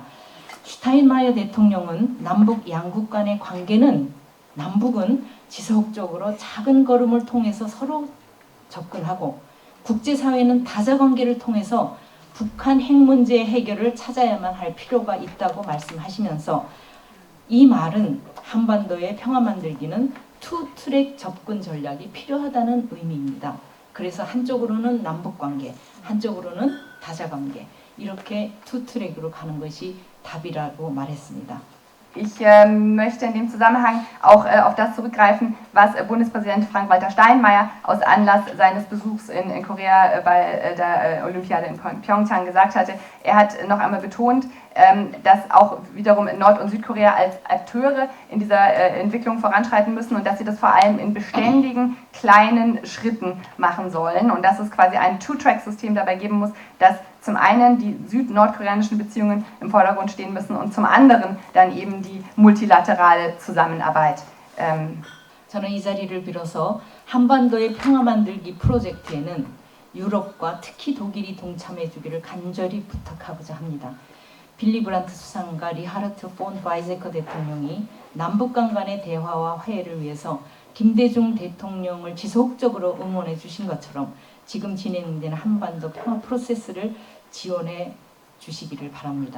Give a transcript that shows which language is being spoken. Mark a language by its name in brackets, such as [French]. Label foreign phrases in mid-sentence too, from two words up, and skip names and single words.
[Korean] 슈타인마이어 대통령은 남북 양국 간의 관계는 남북은 지속적으로 작은 걸음을 통해서 서로 접근하고 국제사회는 다자관계를 통해서 북한 핵 문제 해결을 찾아야만 할 필요가 있다고 말씀하시면서 이 말은 한반도의 평화 만들기는 투트랙 접근 전략이 필요하다는 의미입니다. 그래서 한쪽으로는 남북관계, 한쪽으로는 다자관계 이렇게 투트랙으로 가는 것이 답이라고 말했습니다. [German] Ich möchte in dem Zusammenhang auch auf das zurückgreifen, was Bundespräsident Frank-Walter Steinmeier aus Anlass seines Besuchs in Korea bei der Olympiade in Pyeongchang gesagt hatte. Er hat noch einmal betont, dass auch wiederum Nord- und Südkorea als Akteure in dieser Entwicklung voranschreiten müssen und dass sie das vor allem in beständigen kleinen Schritten machen sollen und dass es quasi ein Two-Track-System dabei geben muss, dass zum einen die süd-nordkoreanischen Beziehungen im Vordergrund stehen müssen und zum anderen dann eben die multilaterale Zusammenarbeit. [Korean] 저는 이 자리를 빌어서 한반도의 평화 만들기 프로젝트에는 유럽과 특히 독일이 동참해 주기를 간절히 부탁하고자 합니다. 빌리 브란트 수상과 리하르트 폰 바이제커 대통령이 남북 간의 대화와 화해를 위해서 김대중 대통령을 지속적으로 응원해 주신 것처럼 지금 진행되는 한반도 평화 프로세스를 지원해 주시기를 바랍니다.